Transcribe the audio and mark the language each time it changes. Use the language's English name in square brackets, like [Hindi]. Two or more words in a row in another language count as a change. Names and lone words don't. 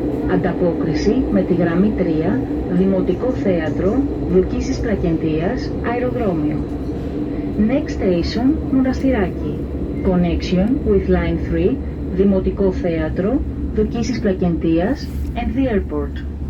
[Greek] Ανταπόκριση με τη γραμμή 3, Δημοτικό Θέατρο, Λουκίσης Πλακεντίας, αεροδρόμιο. [English] Next station, Μοναστηράκι. Connection with line 3, Δημοτικό Θέατρο, Λουκίσης Πλακεντίας and the airport.